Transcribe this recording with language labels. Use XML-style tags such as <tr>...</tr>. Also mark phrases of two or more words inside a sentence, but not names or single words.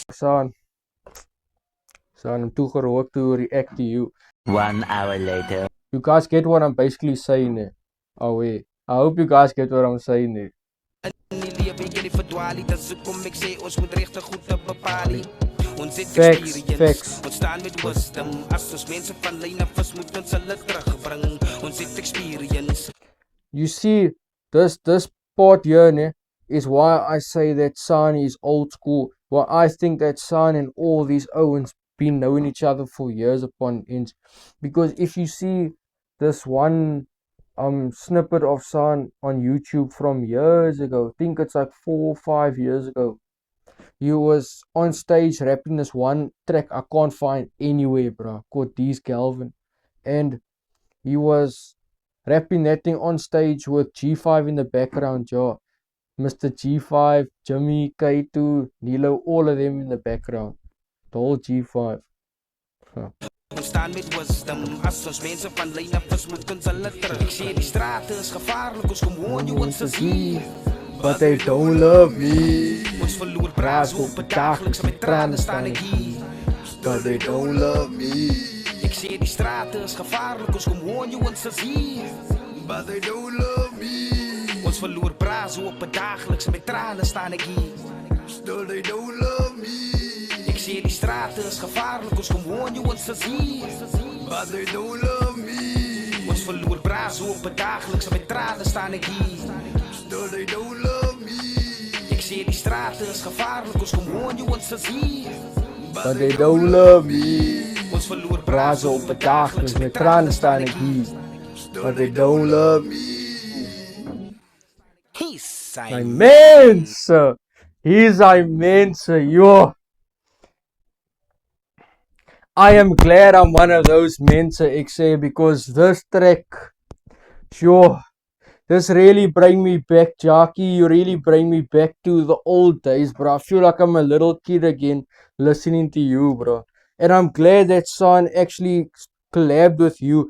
<en>Son, I'm too gerookt to react to you. 1 hour later. You guys get what I'm basically saying there. Oh, wait. I hope you guys get what I'm saying there. Facts.</en> <af>Ons staan met wisdom as ons mense van lyn af is moet ons hulle terugbring. Ons het experience.</af> <en>You see, this part here ne, is why I say that San is old school. Why I think that San and all these Owens been knowing each other for years upon ends. Because if you see this one snippet of San on YouTube from years ago, I think it's like 4 or 5 years ago, he was on stage rapping this one track I can't find anywhere, bro, called D's Galvin. And he was rapping that thing on stage with G5 in the background, yo. Mr. G5, Jimmy, K2, Nilo, all of them in the background. The whole G5.</en> <af>Ons staan met wisdom as ons mense van lyn af is moet ons hulle terug. Ek sê die strate is gevaarlik, ons kom woon jou ons is hier.</af> <en>But they don't love me.</en> <af>Ons verloor praat op 'n daglikse met trane staan ek hier.</af> <en>But they don't love me.</en> <af>Ek sê die strate is gevaarlik, ons kom woon jou ons is hier.</af> <en>But they don't love me.</en> <af>Ons verloor praat op 'n daglikse met trane staan ek hier.</af> <en>Still they don't love me.</en> <af>Ek sê die strate is gevaarlik, ons kom woon jou ons is hier.</af> <en>But they don't love me.</en> <af>Ons verloor praat op 'n daglikse met trane staan ek hier.</af> <en>Still they don't love me.</en> <af>Ek sê die strate is gevaarlik, ons kom woon jou ons is hier.</af> <en>But they don't love me.</en> <af>Ons verloor praat op 'n daglikse met trane staan ek hier.</af> <en>But they don't love me. He's immense. He's immense, yo. I am glad I'm one of those mense,</en> <af>ek sê,</af> <en>because this track, sure, this really bring me back, Jackie. You really bring me back to the old days, bro. I feel like I'm a little kid again listening to you, bro. And I'm glad that San actually collabed with you.</en>